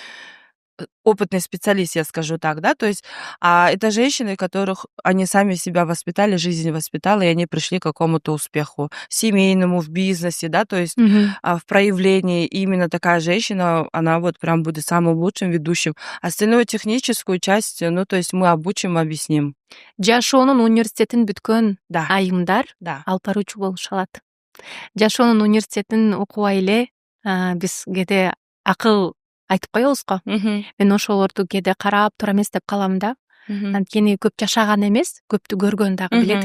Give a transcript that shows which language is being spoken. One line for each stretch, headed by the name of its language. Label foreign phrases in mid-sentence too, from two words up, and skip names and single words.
Russian: очень опытный специалист, я скажу так, да, то есть, это женщины, которых они сами себя воспитали, жизнь воспитала, и они пришли к какому-то успеху семейному, в бизнесе, да, то есть, Мгм. в проявлении. И именно такая женщина, она вот прям будет самым лучшим ведущим. Остальную техническую часть, ну, то есть мы обучим, объясним.
Kyrgyz: Жашоонун университетин бүткөн
Russian: Да,
Kyrgyz: айымдар
Russian: да.
Kyrgyz: алып баруучу болуша алат. Жашоонун университетин окубай эле биз кээде акыл айтып коебуз го. Мгм, Мен ошолорду кээде карап туура эмес деп калам да. мгм, Анткени көп жашаган эмес, көптү көргөн дагы билет